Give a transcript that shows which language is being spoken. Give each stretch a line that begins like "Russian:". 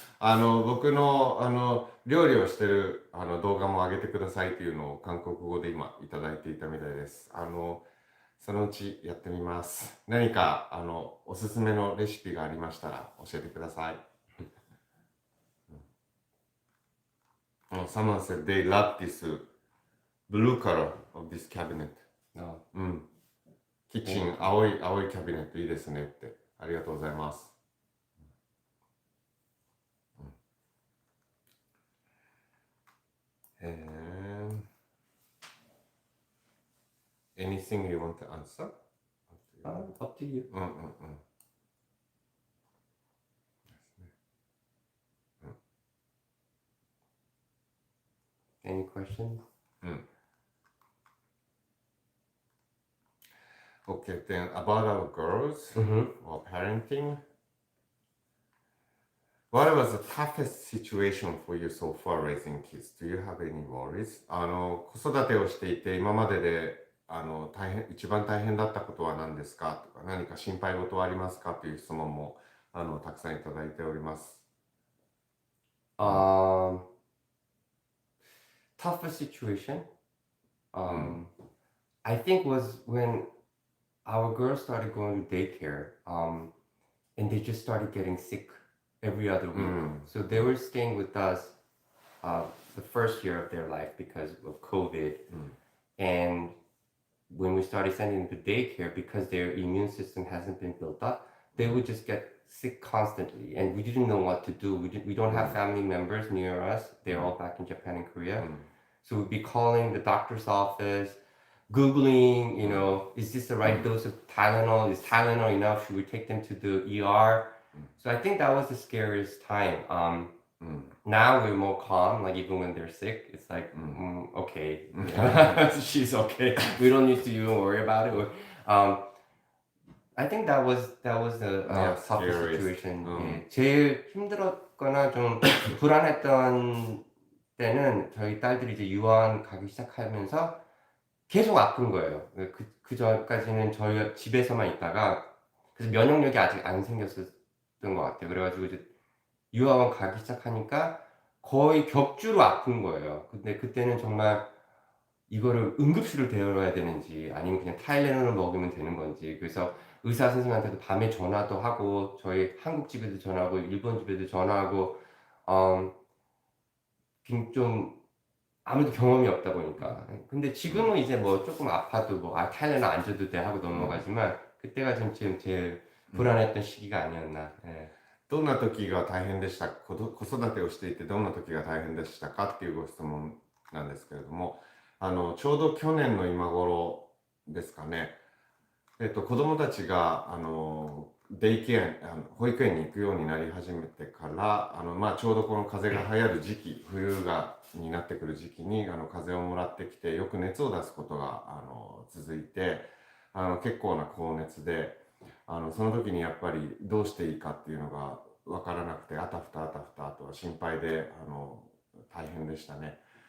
Japanese: 僕の料理をしてる動画も上げてくださいっていうのを韓国語で今いただいていたみたいです。そのうちやってみます。何かおすすめのレシピがありましたら教えてください。
English: Someone said they love this blue color of this cabinet. No.
Japanese: キッチン青いキャビネットいいですねって。ありがとうございます。
English: Anything you want to answer? Up to you.
Japanese: うんうんうん。
English: Any questions? Okay, then about our girls or parenting, what was the toughest situation for you so far raising kids? Do you have any worries?
Japanese: 子育てをしていて今までで一番大変だったことは何ですかとか何か心配事はありますかという質問もたくさんいただいております。
English: Toughest situation, I think was when our girls started going to daycare, and they just started getting sick every other week. So they were staying with us the first year of their life because of COVID. And when we started sending them to daycare, because their immune system hasn't been built up, they would just get sick constantly, and we didn't know what to do. We don't have family members near us. They're all back in Japan and Korea. So we'd be calling the doctor's office, Googling, is this the right dose of Tylenol? Is Tylenol enough? Should we take them to the ER? So I think that was the scariest time. Now we're more calm, like even when they're sick, it's like, okay, she's okay. We don't need to even worry about it. I think that was the toughest scariest. situation.
Korean: 예, 제일 힘들었거나 좀 불안했던 때는 저희 딸들이 이제 유아원 가기 시작하면서 계속 아픈 거예요. 그 전까지는 저희 집에서만 있다가 그래서 면역력이 아직 안 생겼었던 것 같아요. 그래가지고 이제 유아원 가기 시작하니까 거의 격주로 아픈 거예요. 근데 그때는 정말 이거를 응급실을 데려야 되는지 아니면 그냥 타일레놀을 먹으면 되는 건지, 그래서 의사 선생님한테도 밤에 전화도 하고 저희 한국 집에도 전화하고 일본 집에도 전화하고 좀 아무래도 경험이 없다 보니까. 근데 지금은 이제 뭐 조금 아파도 뭐 타일레놀 안 줘도 돼 하고 넘어가지만 그때가 좀 제일 불안했던 시기가 아니었나. 예.
Japanese: どんな時が大変でした子育てをしていてどんな時が大変でしたかっていうご質問なんですけれども、ちょうど去年の今頃ですかね、子供たちが、デイケア、保育園に行くようになり始めてから、ちょうどこの風邪が流行る時期、になってくる時期に、風邪をもらってきて、よく熱を出すことが、続いて、結構な高熱で、その時にやっぱりどうしていいかっていうのが分からなくて、あたふたあたふた、あとは心配で、大変でしたね。